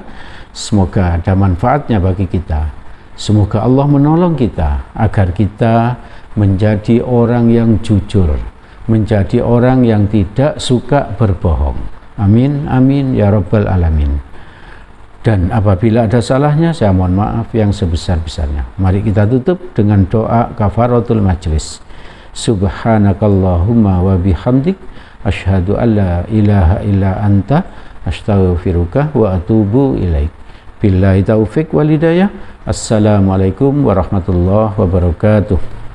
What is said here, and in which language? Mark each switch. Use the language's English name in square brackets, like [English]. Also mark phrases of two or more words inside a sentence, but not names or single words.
[Indonesian] Semoga ada manfaatnya bagi kita. Semoga Allah menolong kita agar kita menjadi orang yang jujur, menjadi orang yang tidak suka berbohong. [Arabic] آمين آمين يا رب العالمين. [Indonesian] Dan apabila ada salahnya, saya mohon maaf yang sebesar-besarnya. Mari kita tutup dengan doa [Arabic] كفارة المجلس. سبحانك اللهم وبحمدك أشهد أن لا إله إلا أنت أستغفرك وأتوب إليك. بالله التوفيق والهداية. السلام عليكم ورحمة الله وبركاته.